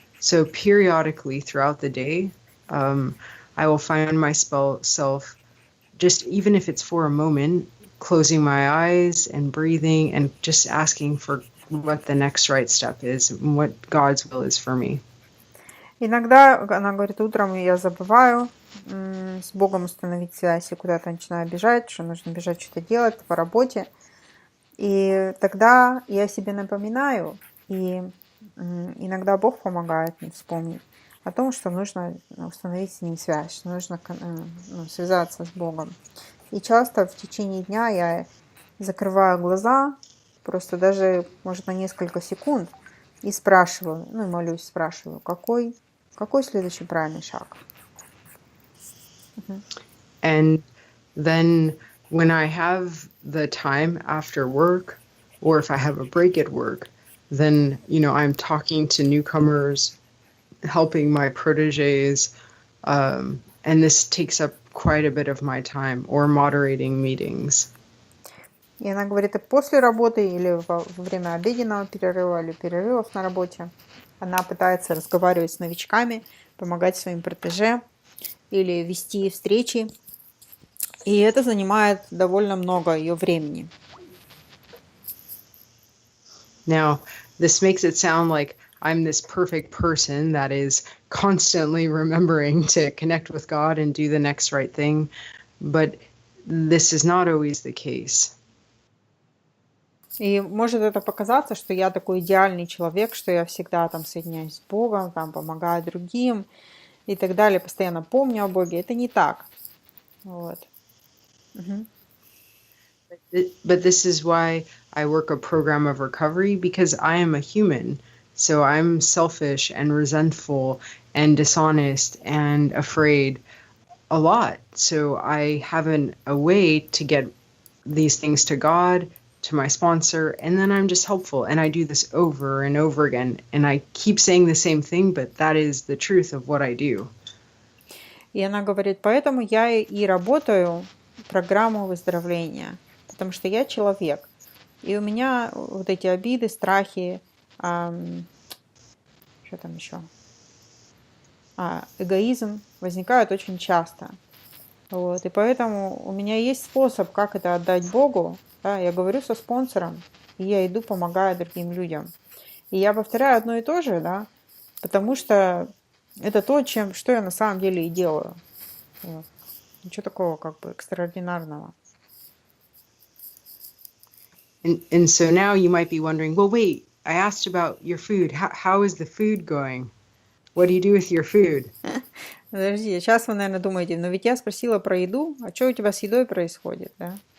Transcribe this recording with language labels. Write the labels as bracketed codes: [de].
[en] So periodically throughout the day, I will find myself, just even if it's for a moment, closing my eyes and breathing and just asking for what the next right step is and what God's will is for me. [ru] Иногда, она говорит, утром я забываю с Богом установить связь, и куда-то начинаю бежать, что нужно бежать что-то делать по работе. И тогда я себе напоминаю, и иногда Бог помогает мне вспомнить о том, что нужно установить с Ним связь, что нужно связаться с Богом. И часто в течение дня я закрываю глаза, просто даже, может, на несколько секунд, и спрашиваю, и молюсь, спрашиваю, какой следующий правильный шаг. [en] And then when I have the time after work, or if I have a break at work, then, I'm talking to newcomers, helping my proteges, and this takes up quite a bit of my time, or moderating meetings. [ru] И она говорит, и после работы или во время обеденного перерыва или перерывов на работе она пытается разговаривать с новичками, помогать своим протеже или вести встречи. И это занимает довольно много ее времени. [en] Now, this makes it sound like I'm this perfect person that is constantly remembering to connect with God and do the next right thing, but this is not always the case. [ru] И может это показаться, что я такой идеальный человек, что я всегда там соединяюсь с Богом, там помогаю другим и так далее, постоянно помню о Боге. Это не так. Вот. Мгм. [en] But this is why I work a program of recovery, because I am a human. So I'm selfish and resentful and dishonest and afraid a lot. So I have a way to get these things to God, to my sponsor, and then I'm just helpful. And I do this over and over again. And I keep saying the same thing, but that is the truth of what I do. [ru] И она говорит, поэтому я и работаю программу выздоровления, потому что я человек. И у меня вот эти обиды, страхи, что там еще? Эгоизм возникают очень часто. Вот. И поэтому у меня есть способ, как это отдать Богу. Да? Я говорю со спонсором, и я иду, помогаю другим людям. И я повторяю одно и то же, да, потому что это то, что я на самом деле и делаю. Вот. Ничего такого как бы экстраординарного. [en] And so now you might be wondering, well, wait, I asked about your food. How is the food going? What do you do with your food? [ru] Подожди, сейчас вы, наверное, думаете, но ведь я спросила про еду, а что у тебя с едой происходит, да?